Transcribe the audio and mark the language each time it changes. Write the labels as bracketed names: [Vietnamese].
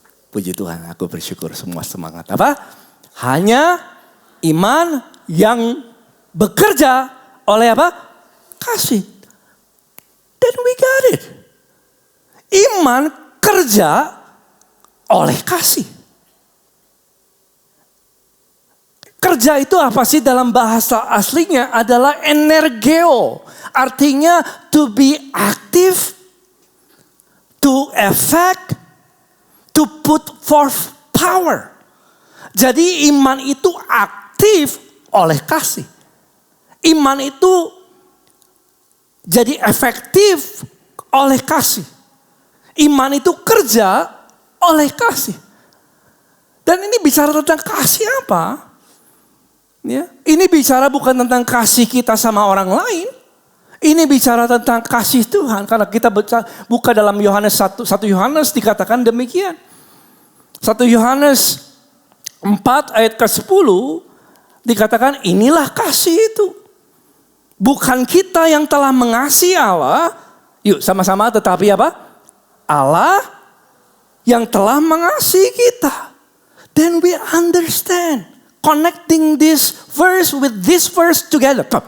[Indonesian] Puji Tuhan, aku bersyukur semua semangat. Apa? Hanya iman yang bekerja oleh apa? Kasih. [English] Then we got it. [Indonesian] Iman kerja oleh kasih. Kerja itu apa sih dalam bahasa aslinya? Adalah energeo. Artinya [English] to be active, to effect, to put forth power. [Indonesian] Jadi iman itu aktif oleh kasih. Iman itu jadi efektif oleh kasih. Iman itu kerja oleh kasih. Dan ini bicara tentang kasih apa? Ya, ini bicara bukan tentang kasih kita sama orang lain. Ini bicara tentang kasih Tuhan. Karena kita buka dalam Yohanes 1 Yohanes dikatakan demikian. 1 Yohanes 4 ayat ke-10 dikatakan inilah kasih itu. Bukan kita yang telah mengasihi Allah. Yuk sama-sama tetapi apa? Allah yang telah mengasihi kita. [English] Then we understand. Connecting this verse with this verse together.